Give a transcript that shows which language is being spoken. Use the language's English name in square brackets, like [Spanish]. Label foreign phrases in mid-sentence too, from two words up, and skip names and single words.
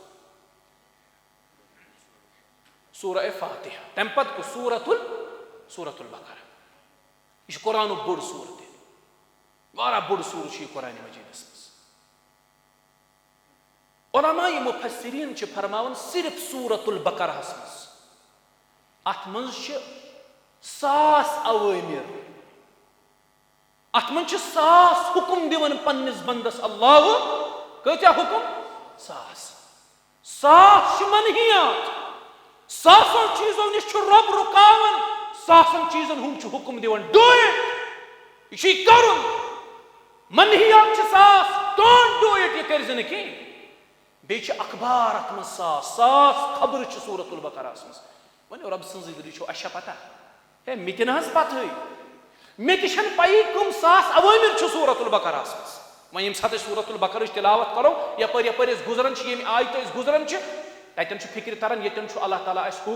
[Kashmiri] سورہ فاتحہ تمہِ پتہٕ کُس سورۃ البقرہ یہ چھُ قرآنُک بوٚڑ سوٗرٕ تہِ واریاہ بوٚڑ سوٗرٕ چھُ یہِ قرآنِ مجیدس منٛز علماء مفسرین چھِ فرماوان صرف سورۃ البقرہس منٛز اتھ منٛز چھِ 100 اوامر ات من 100 حکم دِوان پننس بندس اللہ کۭتیاہ حکم 100 چھِ منہیات 100 چیزو نش چھُ رب رُکاوان 100 چیزن ہُنٛد چھُ حکم دِوان [English] do it [Kashmiri] یہ چھُ کرُن منہیات چھِ 100 [English] don't do it [Kashmiri] یہ کٔرۍ زِ نہٕ کینٛہہ بیٚیہِ چھِ اخبار اتھ منٛز 100 خبرٕ چھِ سورۃ البقرہس منٛز وۄنۍ رۄب سٕنٛزٕے دٔلیٖل چھو اَسہِ چھا پتہ ہے مےٚ تہِ نہ حظ پتہٕے مےٚ تہِ چھنہٕ پیی کٕم 100 اوامر چھِ سورۃ البقرہس منٛز وۄنۍ ییٚمہِ ساتہٕ أسۍ سورۃ البقرہٕچ تلاوت کرو یپٲرۍ یپٲرۍ أسۍ گُزران چھِ ییٚمہِ آیتہٕ أسۍ گُزران چھِ تتٮ۪ن چھُ فکرِ تران ییٚتٮ۪ن چھُ اللہ تعالیٰ اسہِ